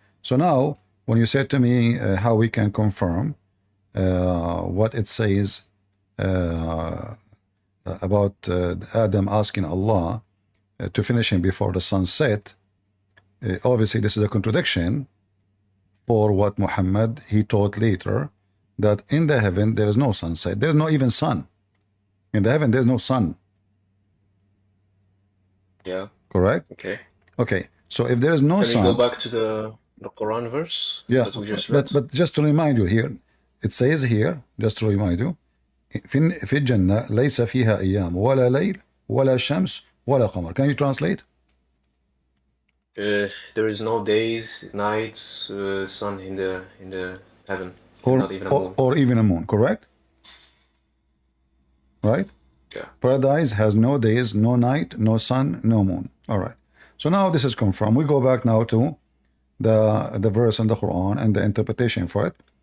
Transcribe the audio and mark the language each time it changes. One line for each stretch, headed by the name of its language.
English: So now, when you said to me how we can confirm what it says about Adam asking Allah to finish him before the sun set, obviously this is a contradiction for what Muhammad, he taught later, that in the heaven there is no sunset. There is no even sun. In the heaven there is no sun. Yeah. Correct? Okay. Okay. So if there is no sun... Can we go back to the Quran verse? Yeah, that we just read? but just to remind you here, it says here, just to remind you,
Arabic: في الجنة ليس فيها أيام ولا ليل ولا شمس ولا قمر.
English: Can you translate? There is no days, nights, sun in the heaven, and Or, not even a or, moon. or even a moon, correct? Right? Yeah. Paradise has no days, no night, no sun, no moon. All right. So now this is confirmed. We go back now to the verse in the Quran and the interpretation for it.